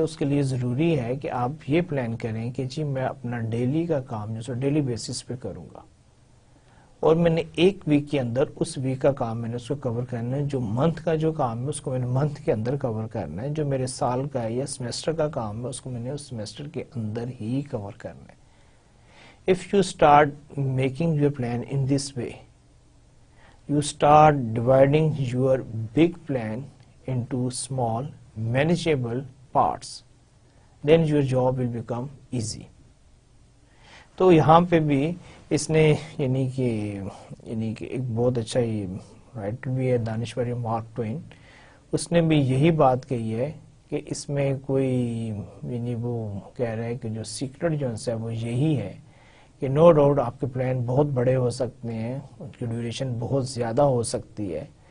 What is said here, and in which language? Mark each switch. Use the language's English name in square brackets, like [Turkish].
[Urdu] اس کے لیے ضروری ہے کہ آپ یہ پلان کریں کہ جی میں اپنا ڈیلی کا کام جو سو ڈیلی بیسس پہ کروں گا اور میں نے ایک ویک کے اندر اس ویک کا کام میں نے اس کو کور کرنا ہے. جو منتھ کا جو کام ہے اس کو میں نے منتھ کے اندر کور کرنا ہے. جو میرے سال کا ہے یا سیمیسٹر کا کام ہے اس کو میں نے اس سیمیسٹر کے اندر ہی کور کرنا ہے. [English] If you start making your plan in this way, you start dividing your big plan into small manageable parts, then your job will become easy. [Urdu] تو یہاں پہ بھی اس نے یعنی کہ ایک بہت اچھا رائٹر بھی ہے دانشور مارک ٹوین, اس نے بھی یہی بات کہی ہے کہ اس میں کوئی یعنی وہ کہہ رہا ہے کہ جو سیکرٹ جو ہے وہ یہی ہے کہ نو ڈاؤٹ آپ کے پلان بہت بڑے ہو سکتے ہیں, ان کی ڈیوریشن بہت زیادہ ہو سکتی ہے,